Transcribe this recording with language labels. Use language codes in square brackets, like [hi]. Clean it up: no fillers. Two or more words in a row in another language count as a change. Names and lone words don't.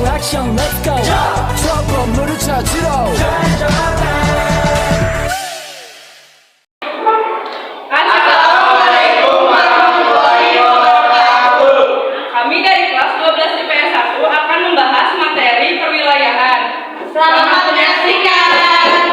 [ko] 미션 [en] let's go [ko] 저 건물을 찾으러 [ar] السلام عليكم ورحمة الله وبركاته. [id] Kami dari kelas 12 IPS 1 akan membahas materi perwilayahan. Selamat menyaksikan.